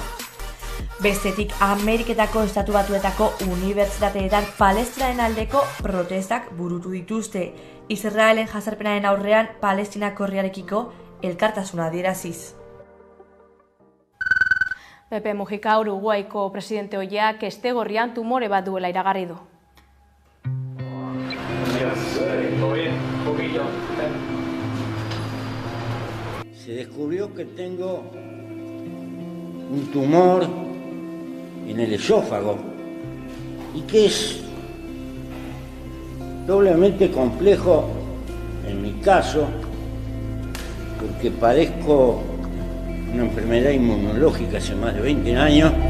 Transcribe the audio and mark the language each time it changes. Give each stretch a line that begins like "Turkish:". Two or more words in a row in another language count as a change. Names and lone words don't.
Basque: Bestetik, Ameriketako Estatu Batuetako unibertsitateetan Palestinaren aldeko protestak burutu dituzte. Israelen jazarpenaren aurrean Palestinako herriarekiko elkartasuna adieraziz. Pepe Mujica, Uruguaiko presidente ohiak Estegorrian tumore bat duela iragarri du.
Spanish: Se descubrió que tengo un tumor en el esófago y que es doblemente complejo en mi caso porque padezco una enfermedad inmunológica hace más de 20 años.